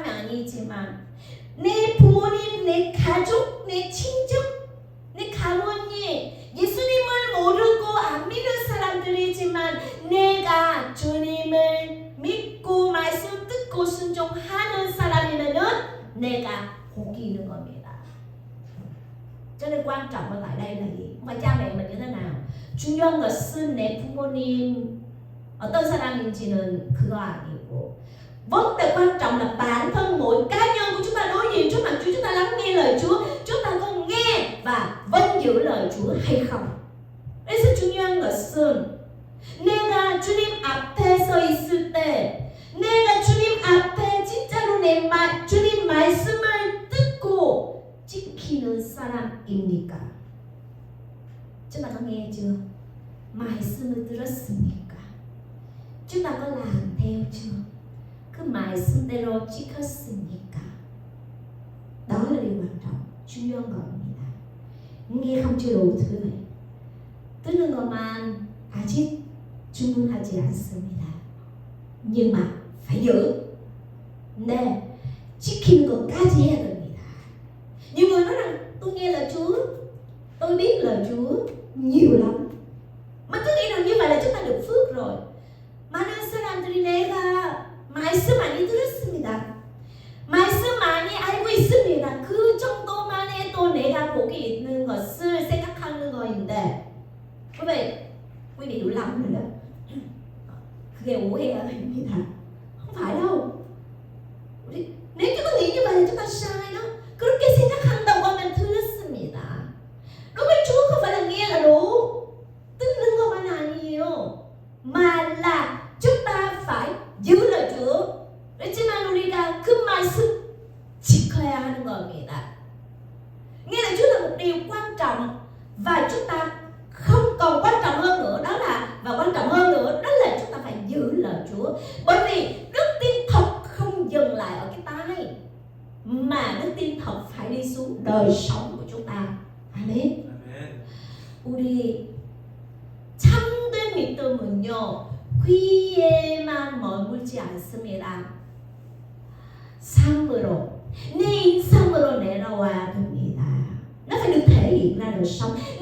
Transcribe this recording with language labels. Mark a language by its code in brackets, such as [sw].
[ko] 아니지만 내 부모님, 내 가족, 내 친척, 내 가문이 예수님을 모르고 안 믿는 사람들이지만 내가 주님을 믿고 말씀 듣고 순종하는 사람이면은 내가 복이 있는 겁니다. [vi] Cho nên quan trọng ở tại đây là gì? Không phải cha mẹ mình như thế nào. [ko] 중요한 것은 내 부모님 어떤 사람인지는 그거 아니고 [vi] vấn đề quan trọng là bản thân mỗi cá nhân của chúng ta đối diện trước mặt Chúa, chúng ta lắng nghe lời Chúa, chúng ta có nghe và vâng giữ lời Chúa hay không. [ko] 그래서 중요한 것은 내가 주님 앞에 서 있을 때 내가 주님 앞에 진짜로 주님 말씀을 듣고 지키는 사람입니까? [vi] Chúng ta có nghe chưa? [ko] 말씀을 들었습니까? [vi] Chúng ta có làm theo chưa? [ko] 그 말씀대로 지켰습니까? [vi] Đó là điều quan trọng, [ko] 중요한 겁니다. [vi] nghe không chưa đủ thưa vậy. [ko] 듣는 것만 아직 충분하지 않습니다. [vi] nhưng mà phải giữ. [ko] 네, 지키는 것까지 해야 됩니다. [vi] nhiều người nói rằng tôi nghe lời Chúa, tôi biết lời Chúa nhiều lắm. mà cứ nghĩ rằng như vậy là chúng ta được phước rồi. [ko] 많은 사람들이 내가 말씀 많이 들었습니다. 말씀 많이 알고 있습니다. 그 정도만 해도 내가 복이 있는 것을 생각하는 거인데 [vi] quý vị hiểu lầm rồi đó. [ko] 그게 오해가 됩니다. [vi] không phải đâu. nếu chúng ta nghĩ như vậy là chúng ta sai đó. [ko] 그렇게 생각한다고 하면 틀렸습니다. [vi] đối với Chúa không phải là nghe là đủ, [ko] 듣는 것만 아니에요. [vi] mà là chúng ta phải giữ lời Chúa. [ko] 그렇지만 우리가 그 말씀 지켜야 하는 겁니다. [vi] nghe lời Chúa là một điều quan trọng và chúng ta không còn quan trọng hơn nữa đó là và quan trọng hơn nữa đó là chúng ta phải giữ lời Chúa. bởi vì đức tin thật không dừng lại ở cái tai mà đức tin thật phải đi xuống đời sống của chúng ta. [ko] 아멘. 우리 참된 믿음은요 귀에만 머물지 않습니다. 삶으로 내 인생으로 내려와야 됩니다. [vi] nó phải được thể hiện ra đời sống.